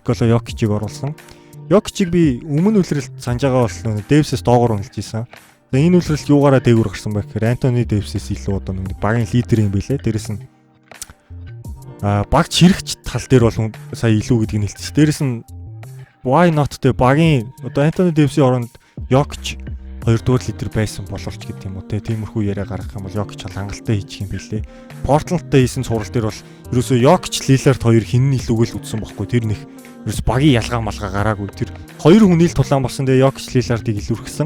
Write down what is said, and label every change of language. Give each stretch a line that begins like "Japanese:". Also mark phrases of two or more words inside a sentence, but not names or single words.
Mongolian: Nikola Jokic-ийг оруулсан. Jokic-ийг би өмнө үлрэлт санаж байгаа бол Davis-ээс доогоор үнэлж ийсэн. За энэ үлрэлт юугаараа дээгүүр гарсан бэ гэхээр Anthony Davis-ээс илүү одоо нэг багийн лидер юм байлээ. Дээрэс нь багч хэрэгч тал дээр бол сая илүү гэдгийг хэлчихсэн. Дээрэс нь
English: why not
Mongolian: тэ багийн одоо Anthony Davis-ийн оронд Jokic 2-р лидер байсан боловч гэдэг юм уу те тиймэрхүү яриа гаргах юм бол Jokic бол хангалттай хийчих юм билээ. Portland-тай хийсэн цуврал дээр бол ерөөсөө Jokic, Lillard хоёр хин нь илүүгээл үдсэн бохгүй. Тэр нэг ерөөс багийн ялгаа малгаа гараагүй. Тэр хоёр хүний л тулаан болсон дээр Jokic, Lillard-ыг илүүрхсэн.